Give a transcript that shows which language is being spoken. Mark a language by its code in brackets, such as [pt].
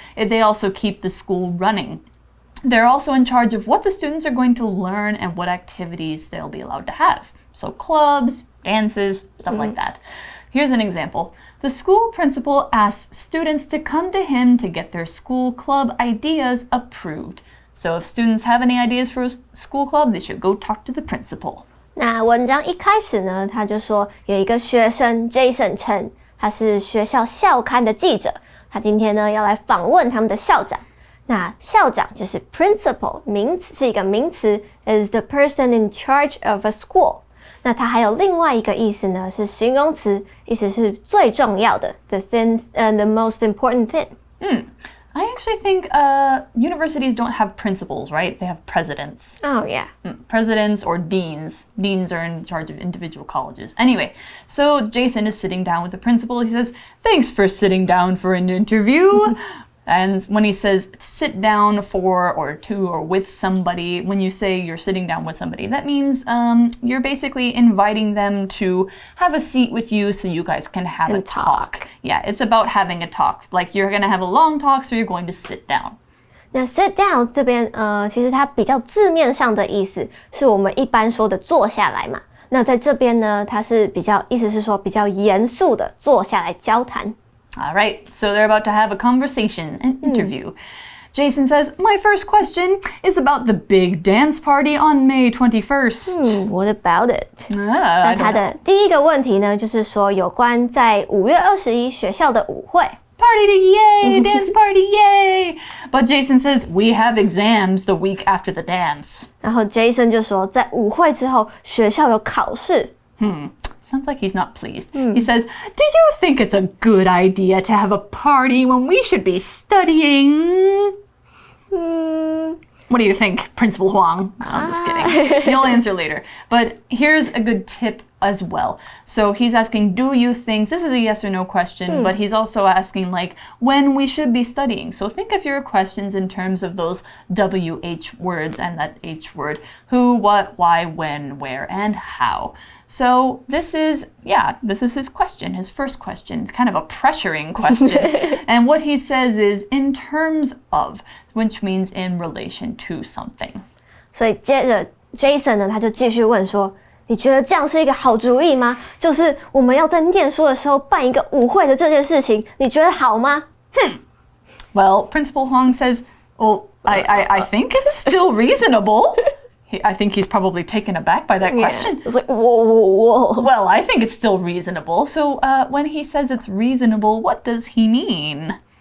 [en] They also keep the school running. They're also in charge of what the students are going to learn and what activities they'll be allowed to have. So clubs, dances, stuff like that. Here's an example. The school principal asks students to come to him to get their school club ideas approved. So if students have any ideas for a school club, they should go talk to the principal. [zh] 那文章一开始呢，他就说有一个学生 Jason Chen， 他是学校校刊的记者，他今天呢要来访问他们的校长。那校长就是 principal， 名词是一个名词 ， [en] is the person in charge of a school。 [zh] 那它还有另外一个意思呢，是形容词，意思是最重要的 ， [en] the things and the most important thing。 I actually think universities don't have principals, right? They have presidents. Oh, yeah. Presidents or deans. Deans are in charge of individual colleges. Anyway, so Jason is sitting down with the principal. He says, "Thanks for sitting down for an interview." And when he says sit down for or to or with somebody, when you say you're sitting down with somebody, that means you're basically inviting them to have a seat with you so you guys can have a talk. Yeah, it's about having a talk. Like you're going to have a long talk, so you're going to sit down. [zh] 那 sit down 这边其实它比较字面上的意思是我们一般说的坐下来嘛。那在这边呢，它是意思是说比较严肃的坐下来交谈。 [en] All right, so they're about to have a conversation, an interview. Jason says, "My first question is about the big dance party on May 21st. What about it? 那 [zh] 他的第一个问题呢，就是说有关在5月21学校的舞会。 [en] Party, yay! Dance party, yay! But Jason says, we have exams the week after the dance. [zh] 然后 Jason 就说，在舞会之后，学校有考试。 [en] Sounds like he's not pleased. He says, "Do you think it's a good idea to have a party when we should be studying?" What do you think, Principal Huang? No, I'm just kidding. You'll answer later. But here's a good tip as well. So he's asking, do you think, this is a yes or no question, but he's also asking like when we should be studying. So think of your questions in terms of those WH words and that H word. Who, what, why, when, where, and how. So this is his question, his first question, kind of a pressuring question. And what he says is in terms of, which means in relation to something. [zh] 所以接着 Jason 呢，他就继续问说，你觉得这样是一个好主意吗？就是我们要在念书的时候办一个舞会的这件事情，你觉得好吗 [en] ？Well, Principal Huang says, well, I think it's still reasonable. I think he's probably taken aback by that question. It's like, whoa. Well, I think it's still reasonable. So when he says it's reasonable, what does he mean?